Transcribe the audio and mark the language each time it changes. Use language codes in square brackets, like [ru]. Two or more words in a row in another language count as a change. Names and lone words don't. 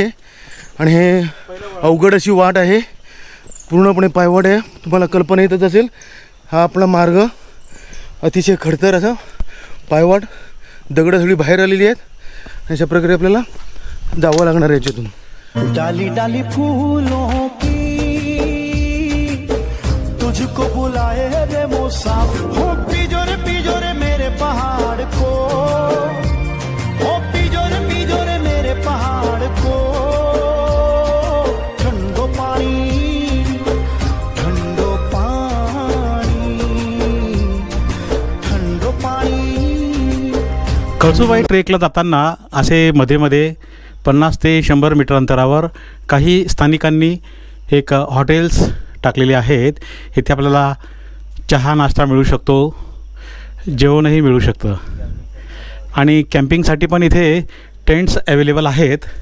[mr] आणि हे अवघड अशी वाट आहे, पूर्णपणे पायवाट आहे. तुम्हाला कल्पना येतच असेल. हा आपला मार्ग अतिशय खडतर असा पायवाट, दगडं सगळी बाहेर आलेली आहेत. अशा प्रकारे आपल्याला जावं लागणार आहे याच्यातून. [hi] डाली डाली फूलों की तुझको बुलाए रे मुसाफिर, हो पीजो रे मेरे पहाड़ को, हो पीजो रे मेरे पहाड़ को. ठंडो पानी ठंडो पानी ठंडो पानी. [mr] कळसुबाई ट्रेकला जाताना असे मध्ये मध्ये 50 ते 100 मीटर अंतरावर काही स्थानिकांनी एक हॉटेल्स टाकलेले आहेत. इथे आपल्याला चहा नाश्ता मिळू शकतो, जेवणही मिळू शकतं. आणि कॅम्पिंगसाठी पण इथे टेंट्स अवेलेबल आहेत.